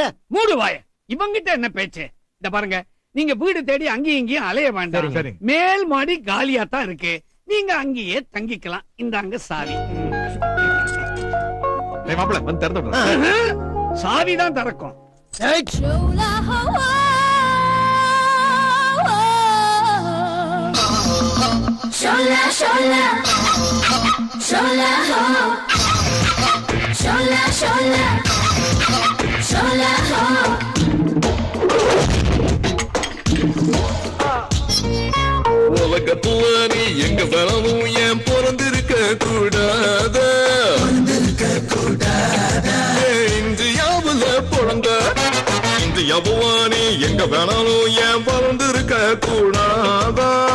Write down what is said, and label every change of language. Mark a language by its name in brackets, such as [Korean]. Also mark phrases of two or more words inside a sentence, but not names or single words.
[Tamil] மூடு வாய. இவங்கிட்ட என்ன பேச்சு? இந்த பாருங்க, நீங்க வீடு தேடி அங்கேயும் இங்கேயும் அலைய வேண்டாம். மேல் மாடி காலியா தான் இருக்கு, நீங்க அங்கேயே தங்கிக்கலாம். இந்தாங்க சாவி. மாப்பிள்ள வந்து திறந்து சாவி தான் திறக்கும். Shola, shola, shola, ho. Shola, shola, shola, ho. உலகத்துல நீ எங்க வரவும் ஏன் பிறந்திருக்க கூடாத? இந்தியாவுல பிறந்த இந்தியாவுவா நீ எங்க வேணாலும் ஏன் பிறந்திருக்க கூடாதா?